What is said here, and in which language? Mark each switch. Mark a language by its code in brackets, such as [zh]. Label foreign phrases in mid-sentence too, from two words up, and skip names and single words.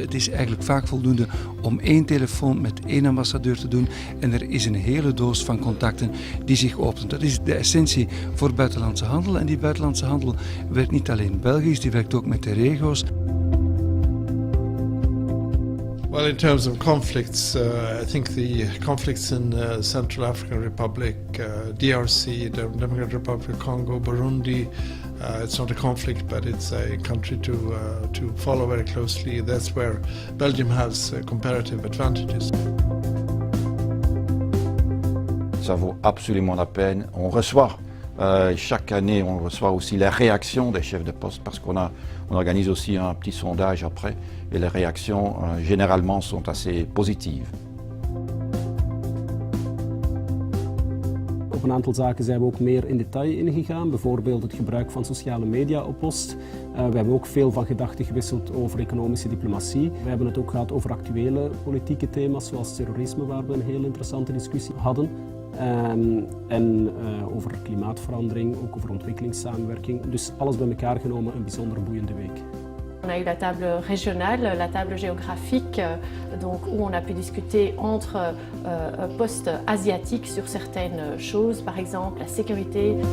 [nl] Het is eigenlijk vaak voldoende om één telefoon met één ambassadeur te doen en er is een hele doos van contacten die zich opent. Dat is de essentie voor buitenlandse handel en die buitenlandse handel werkt niet alleen Belgisch, die werkt ook met de regio's. [en] Well, in terms of conflicts, I think the conflicts in Central African Republic, DRC, the Democratic Republic of Congo, Burundi, it's not a conflict, but it's a country to follow very closely. That's where Belgium has comparative advantages. [fr] Ça vaut absolument la peine. On reçoit chaque année, on reçoit aussi les réactions des chefs de poste parce on organise aussi un petit sondage après et les réactions généralement sont assez positives. [nl] Op een aantal zaken zijn we ook meer in detail ingegaan, bijvoorbeeld het gebruik van sociale media op post. We hebben ook veel van gedachten gewisseld over economische diplomatie. We hebben het ook gehad over actuele politieke thema's zoals terrorisme, waar we een heel interessante discussie hadden. En over klimaatverandering, ook over ontwikkelingssamenwerking. Dus alles bij elkaar genomen een bijzonder boeiende week. [fr] On a eu la table régionale, la table géographique, donc où on a pu discuter entre postes asiatiques sur certaines choses, par exemple la sécurité.